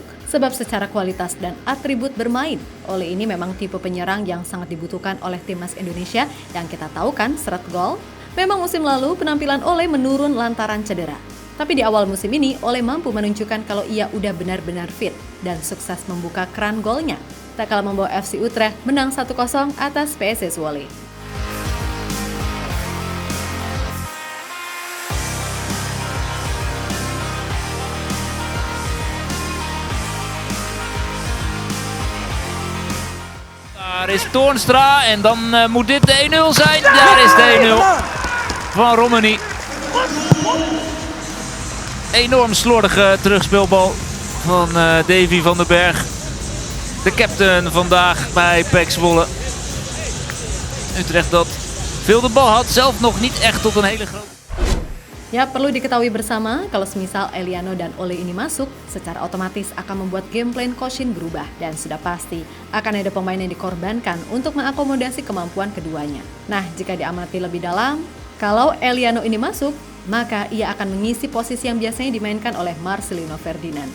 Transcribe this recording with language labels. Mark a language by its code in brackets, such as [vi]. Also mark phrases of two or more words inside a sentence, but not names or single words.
[id] Sebab secara kualitas dan atribut bermain, Ole ini memang tipe penyerang yang sangat dibutuhkan oleh Timnas Indonesia yang kita tahu kan seret gol. Memang musim lalu penampilan Ole menurun lantaran cedera. Tapi di awal musim ini, Ole mampu menunjukkan kalau ia udah benar-benar fit dan sukses membuka keran golnya. Tak kalah membawa FC Utrecht menang 1-0 atas PSS Zwolle. [nl] Daar is Toornstra en dan moet dit de 1-0 zijn. Daar is de 1-0 van Roumanie. Enorm slordige terugspeelbal van Davy van den Berg. De captain vandaag bij PEC Zwolle. Utrecht dat veel de bal had, zelf nog niet echt tot een hele grote. [id] Ya, perlu diketahui bersama kalau semisal Eliano dan Ole ini masuk, secara otomatis akan membuat [en] game plan [id] Koshin berubah dan sudah pasti akan ada pemain yang dikorbankan untuk mengakomodasi kemampuan keduanya. Nah, jika diamati lebih dalam, kalau Eliano ini masuk, maka ia akan mengisi posisi yang biasanya dimainkan oleh Marcelino Ferdinand.